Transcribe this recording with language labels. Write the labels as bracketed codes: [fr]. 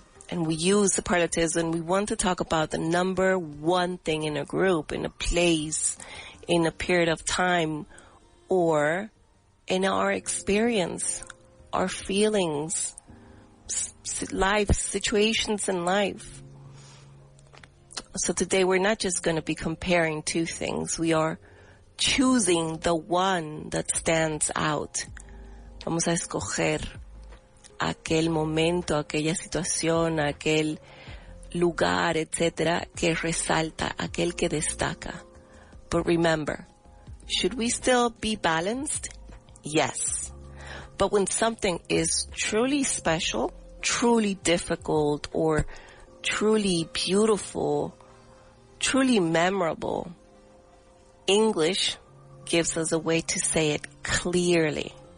[en] And we use superlatives when we want to talk about the number one thing in a group, in a place, in a period of time, or in our experience, our feelings, life, situations in life. So today we're not just going to be comparing two things. We are choosing the one that stands out. [es] Vamos a escoger aquel momento, aquella situación, aquel lugar, etcétera, que resalta, aquel que destaca. [en] But remember, should we still be balanced? Yes. But when something is truly special, truly difficult, or truly beautiful, truly memorable, English gives us a way to say it clearly.